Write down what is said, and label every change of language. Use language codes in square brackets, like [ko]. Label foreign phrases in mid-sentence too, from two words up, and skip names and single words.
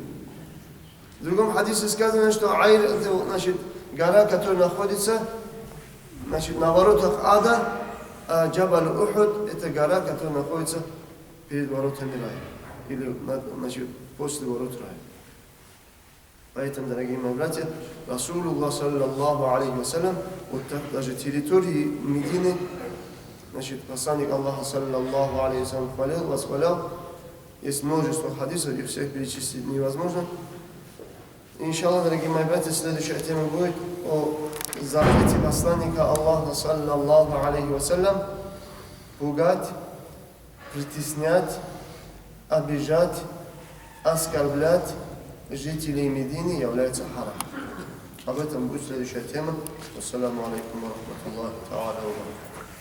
[ru] В другом хадисе сказано, что Айр – это, значит, гора, которая находится, значит, на воротах ада, а Джабаль Ухуд – это гора, которая находится перед воротами рая, или, значит, после ворот рая. Поэтому, дорогие мои братья, [ar] رسول الله صلى الله عليه وسلم, [ru] вот так даже территории Медины, значит, посланник Аллаха, [ar] صلى الله عليه وسلم, [ru] хвалил, восхвалял. Есть множество хадисов, их всех перечислить невозможно. Иншаллах, дорогие мои братья, следующая тема будет о запрете посланника Аллаха, [ar] صلى الله عليه وسلم, [ru] пугать, притеснять, обижать, оскорблять жителей Медины является харам. Об этом будет следующая тема. [ar] السلام عليكم ورحمة الله وبركاته.